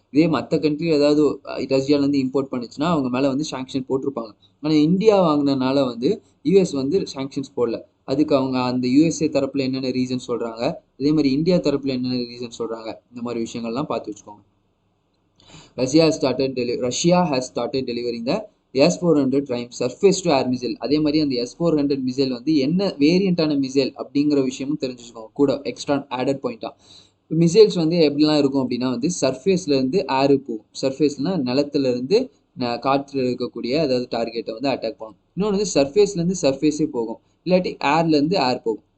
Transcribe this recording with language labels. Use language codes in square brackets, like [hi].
[ta] இதே மற்ற கண்ட்ரி ஏதாவது ரஷ்யாவிலேருந்து இம்போர்ட் பண்ணிச்சுன்னா அவங்க மேலே வந்து சாங்ஷன் போட்டிருப்பாங்க. ஆனால் இந்தியா வாங்கினனால வந்து யூஎஸ் வந்து சாங்ஷன்ஸ் போடல. அதுக்கு அவங்க அந்த யூஎஸ்ஏ தரப்பில் என்னென்ன ரீசன் சொல்கிறாங்க, அதே மாதிரி இந்தியா தரப்பில் என்னென்ன ரீசன் சொல்கிறாங்க, இந்த மாதிரி விஷயங்கள்லாம் பார்த்து வச்சுக்கோங்க. [en] Russia has started delivering the S-400 Triumph surface to air missile. [ta] அதே மாதிரி அந்த S-400 மிசைல் வந்து என்ன வேரியண்டான மிசைல் அப்படிங்கிற விஷயமும் தெரிஞ்சுக்கோங்க கூட எக்ஸ்ட்ரா ஆடட் பாயிண்டா. மிசைல்ஸ் வந்து எப்படிலாம் இருக்கும் அப்படின்னா வந்து சர்ஃபேஸ்லேருந்து ஏரு போகும். சர்ஃபேஸ்னால் நிலத்துலேருந்து காற்றில் இருக்கக்கூடிய அதாவது டார்கெட்டை வந்து அட்டாக் பண்ணும். இன்னொன்று வந்து சர்ஃபேஸ்லேருந்து சர்ஃபேஸே போகும், இல்லாட்டி ஏர்லேருந்து ஏர் போகும்.